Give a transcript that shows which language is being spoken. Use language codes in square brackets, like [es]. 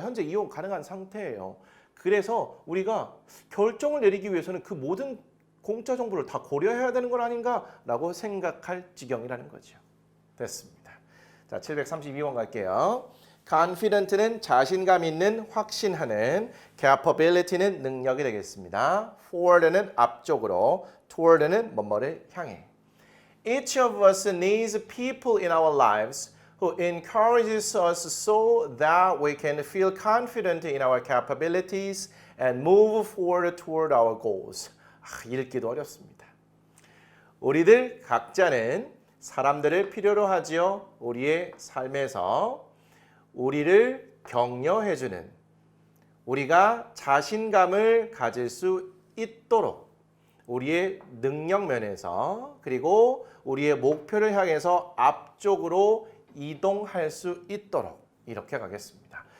[ko] 현재 이용 가능한 상태예요. 그래서 우리가 결정을 내리기 위해서는 그 모든 공짜 정보를 다 고려해야 되는 건 아닌가라고 생각할 지경이라는 거죠. 됐습니다. 자, 732번 갈게요. confident는 자신감 있는, 확신하는, capability는 능력이 되겠습니다. forward는 앞쪽으로, toward는 뭐뭐를 향해. [en] Each of us needs people in our lives who encourages us so that we can feel confident in our capabilities and move forward toward our goals. [ko] 읽기도 어렵습니다. 우리들 각자는 사람들을 필요로 하지요. 우리의 삶에서 우리를 격려해주는, 우리가 자신감을 가질 수 있도록 우리의 능력 면에서 그리고 우리의 목표를 향해서 앞쪽으로 이동할 수 있도록 이렇게 가겠습니다.